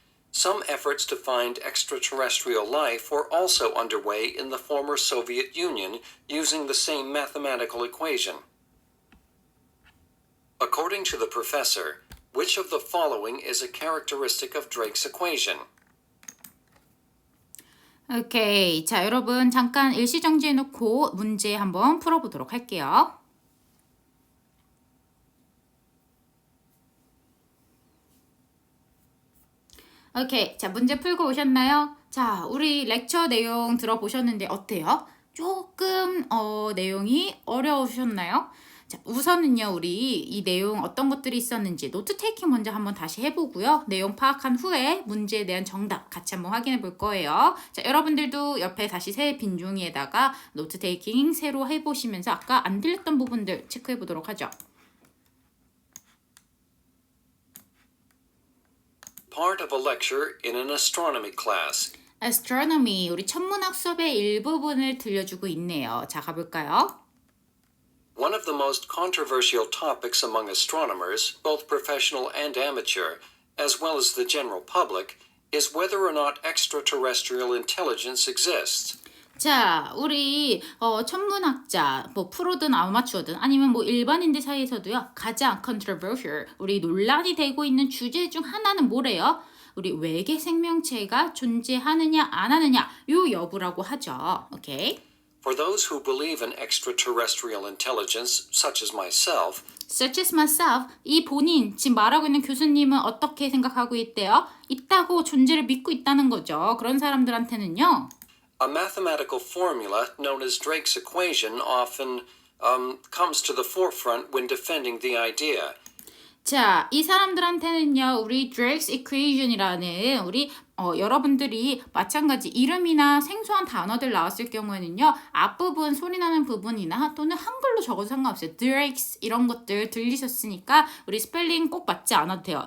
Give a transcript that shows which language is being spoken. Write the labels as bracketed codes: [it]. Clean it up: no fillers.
[en] Some efforts to find extraterrestrial life were also underway in the former Soviet Union using the same mathematical equation. According to the professor, which of the following is a characteristic of Drake's equation? [ko] 오케이. 자, 여러분 잠깐 일시 정지해 놓고 문제 한번 풀어보도록 할게요. 오케이. 자, 문제 풀고 오셨나요? 자, 우리 렉처 내용 들어보셨는데 어때요? 조금 내용이 어려우셨나요? 자, 우선은요, 우리 이 내용 어떤 것들이 있었는지 노트 테이킹 먼저 한번 다시 해보고요. 내용 파악한 후에 문제에 대한 정답 같이 한번 확인해 볼 거예요. 자, 여러분들도 옆에 다시 새 빈 종이에다가 노트 테이킹 새로 해보시면서 아까 안 들렸던 부분들 체크해 보도록 하죠. [en] Part of a lecture in an astronomy class. [ko] Astronomy, 우리 천문학 수업의 일부분을 들려주고 있네요. 자, 가볼까요? [en] One of the most controversial topics among astronomers, both professional and amateur, as well as the general public, is whether or not extraterrestrial intelligence exists. [ko] 자, 우리 천문학자, 뭐 프로든 아마추어든 아니면 뭐 일반인들 사이에서도요. 가장 controversial, 우리 논란이 되고 있는 주제 중 하나는 뭐래요? 우리 외계 생명체가 존재하느냐 안 하느냐 요 여부라고 하죠. 오케이. [en] For those who believe in extraterrestrial intelligence, such as myself, Such as myself, [ko] 이 본인, 지금 말하고 있는 교수님은 어떻게 생각하고 있대요? 있다고 존재를 믿고 있다는 거죠. 그런 사람들한테는요. [en] a mathematical formula known as Drake's equation often comes to the forefront when defending the idea. [ko] 자, 이 사람들한테는요, 우리 Drake's equation이라는 우리 여러분들이 마찬가지 이름이나 생소한 단어들 나왔을 경우에는요, 앞부분 소리 나는 부분이나 또는 한글로 적어도 상관없어요. Drake's 이런 것들 들리셨으니까 우리 스펠링 꼭 맞지 않아도 돼요.